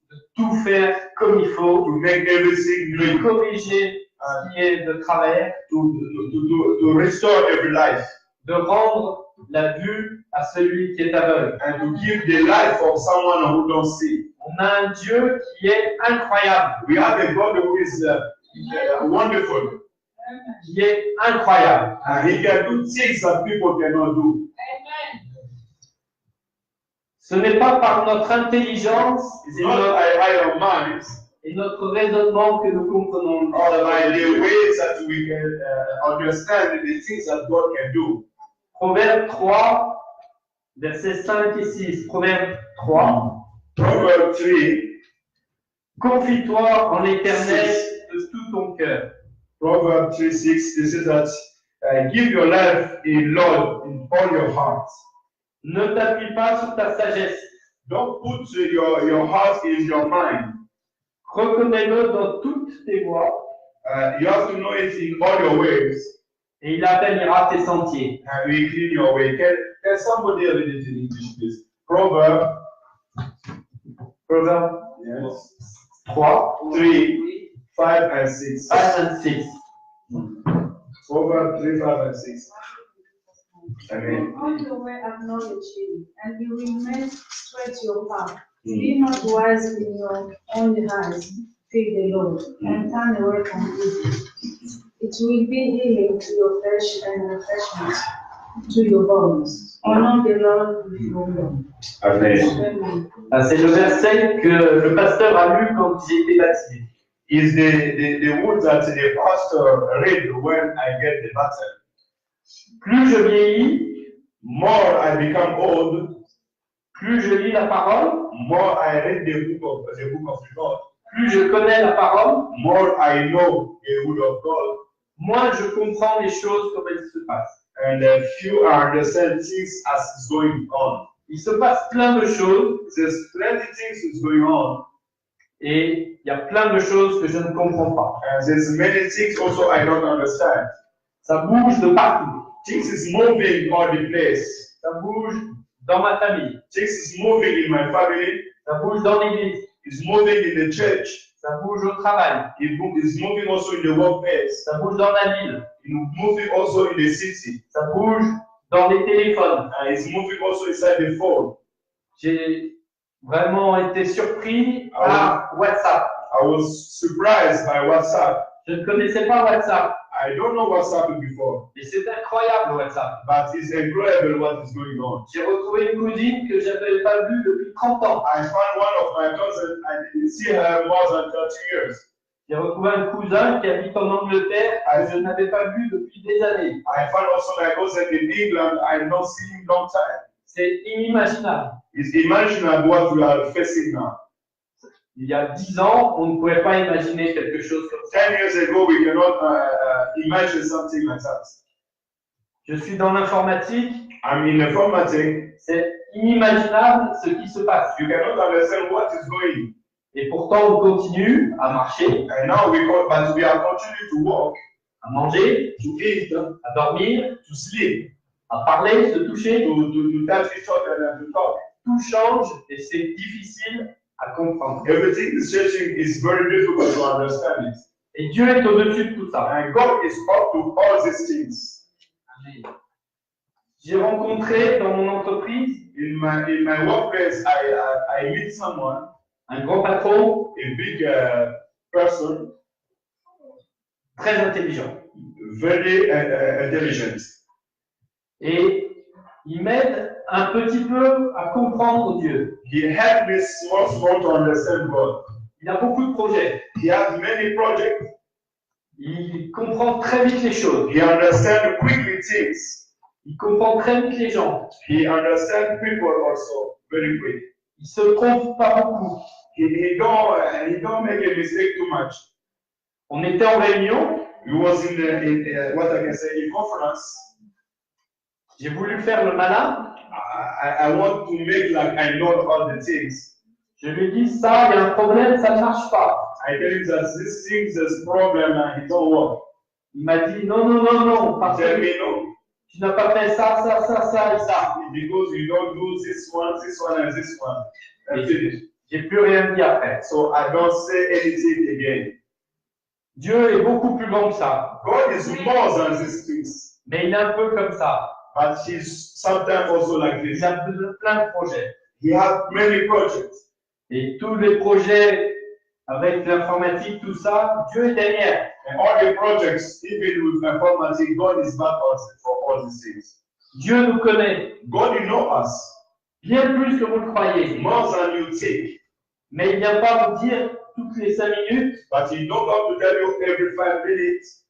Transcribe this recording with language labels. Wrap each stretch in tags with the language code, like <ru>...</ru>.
<fr>de tout faire comme il faut,</fr> <en>to make everything</en> <fr>de</fr> <en>new,</en> <fr>corriger ce qui est de travers,</fr> <en>to restore every life,</en> <fr>de rendre la vue à celui qui est aveugle.</fr> <en>and to give the life of someone who don't see.</en> <fr>On a un Dieu qui est incroyable,</fr> <en>We have a God who is wonderful,</en> <fr>qui est incroyable.</fr> <en>and He can do things that people cannot do.</en> <fr>Ce n'est pas par notre intelligence</fr> <en>It's</en> <fr>et</fr> <en>not by our minds</en> <fr>notre raisonnement que nous comprenons</fr> <en>or by the ways that we can understand the things that God can do.</en> <fr>Proverbe 3, versets 5 et 6. Proverbe 3.</fr> <en>Proverbs 3,</en> <fr>Confie-toi en l'Éternel de tout ton cœur.</fr> <en>Proverbs 3, 6, it says that give your life in Lord in all your heart.</en> <fr>Ne t'appuie pas sur ta sagesse.</fr> <en>Don't put your heart in your mind.</en> <fr>Reconnais-le dans toutes tes voies</fr> <en>You have to know it in all your ways.</en> <fr>Et il aplanira tes sentiers.</fr> <en>And we clean your way. Can somebody read it in English, please? Proverbs</en> <fr>Proverbe</fr> <en>yes. 3, 3, 5 and 6. 5 and 6. Proverbs 3, 5 and 6. Amen. On the way acknowledge him, and he will make straight your path. Be not wise in your own eyes. Fear the Lord, and turn away from evil. It will be healing to your flesh and refreshment to your bones. Honor the Lord with your will. Amen. Amen.</en> <fr>C'est le verset que le pasteur a lu quand j'ai été baptisé.</fr> <en>Is the word that the pastor read when I get the baptism.</en> <fr>Plus je vieillis,</fr> <en>More I become old,</en> <fr>plus je lis la parole,</fr> <en>more I read the book of God.</en> <fr>plus je connais la parole,</fr> <en>More I know the word of God.</en> <fr>moins je comprends les choses comme elles se passent.</fr> <en>And few understand things as is going on.</en> <fr>Il se passe plein de choses</fr> <en>There's plenty things is going on.</en> <fr>et il y a plein de choses que je ne comprends pas.</fr> <en>And there's many things also I don't understand.</en> <fr>Ça bouge de partout.</fr> <en>Things is moving all the place.</en> <fr>Ça bouge dans ma famille.</fr> <en>Things is moving in my family.</en> <fr>Ça bouge dans l'église.</fr> <en>It's moving in the church.</en> <fr>Ça bouge au travail.</fr> <en>It's moving also in the workplace.</en> <fr>Ça bouge dans la ville.</fr> <en>It's moving also in the city.</en> <fr>Ça bouge dans les téléphones.</fr> <en>And it's moving also inside the phone.</en> <fr>J'ai vraiment été surpris par WhatsApp.</fr> <en>I was surprised by WhatsApp.</en> <fr>Je ne connaissais pas WhatsApp.</fr> <en>I don't know WhatsApp before,</en> <fr>Et c'est incroyable WhatsApp.</fr> <en>but it's incredible what is going on.</en> <fr>J'ai retrouvé une cousine que je n'avais pas vue depuis 30 ans.</fr> <en>I found one of my cousins, I didn't see her more than 30 years.</en> <fr>J'ai retrouvé un cousin qui habite en Angleterre que je n'avais pas vu depuis des années.</fr> <en>I found also my cousin in England, I don't see him long time.</en> <fr>C'est inimaginable.</fr> <en>It's imaginable what we are facing now.</en> <fr>Il y a 10 ans, on ne pouvait pas imaginer quelque chose comme ça.</fr> <en>10 years ago, we cannot imagine something like that.</en> <fr>Je suis dans l'informatique.</fr> <en>I'm in informatics.</en> <fr>C'est inimaginable ce qui se passe.</fr> <en>You cannot understand what is going.</en> <fr>Et pourtant, on continue à marcher,</fr> <en>And now but we are continuing to walk,</en> <fr>à manger,</fr> <en>to eat,</en> <fr>à dormir,</fr> <en>to sleep,</en> <fr>à parler, se toucher.</fr> <en>to touch each other and to talk.</en> <fr>Tout change et c'est difficile à comprendre.</fr> <en>Everything is changing. It's very difficult to understand it.</en> <fr>Et Dieu est au-dessus de tout ça.</fr> <en>And God is up to all these things.</en> <fr>J'ai rencontré dans mon entreprise</fr> <en>In my workplace, I meet someone,</en> <fr>un grand patron</fr> <en>a big person,</en> <fr>très intelligent.</fr> <en>very intelligent.</en> <fr>Et il m'aide un petit peu à comprendre Dieu.</fr> <en>He helped me small to understand God.</en> <fr>Il a beaucoup de projets.</fr> <en>He has many projects.</en> <fr>Il comprend très vite les choses.</fr> <en>He understands quickly things.</en> <fr>Il comprend très vite les gens.</fr> <en>He understands people also very quick.</en> <fr>Il se trompe pas beaucoup.</fr> <en>He don't make a mistake too much.</en> <fr>On était en réunion.</fr> <en>He was in what I can say, in conference.</en> <fr>J'ai voulu faire le malin.</fr> <en>I want to make like I know all the things.</en> <fr>Je lui ai dit, ça, il y a un problème, ça ne marche pas.</fr> <en>I tell him that this thing is a problem and it don't work.</en> <fr>Il m'a dit, non, parce</fr> <en>Tell</en> <fr>que</fr> <en>me no.</en> <fr>tu n'as pas fait ça et ça.</fr> <en>Because you don't do this one, and this one. That's it.</en> <fr>J'ai plus rien dit après.</fr> <en>So I don't say anything again.</en> <fr>Dieu est beaucoup plus grand que ça.</fr> <en>God is more than these things.</en> <fr>Mais il est un peu comme ça.</fr> <en>But he's sometimes also like this.</en> <fr>Il a plein de projets.</fr> <en>He has many projects.</en> <fr>Et tous les projets avec l'informatique, tout ça, Dieu est derrière.</fr> <en>And all the projects, even with informatics, God is back us for all these things.</en> <fr>Dieu nous connaît</fr> <en>God knows us</en> <fr>bien plus que vous le croyez.</fr> <en>more than you think.</en> <fr>Mais il ne vient pas vous dire toutes les 5 minutes</fr> <en>But he don't have to tell you every 5 minutes,</en>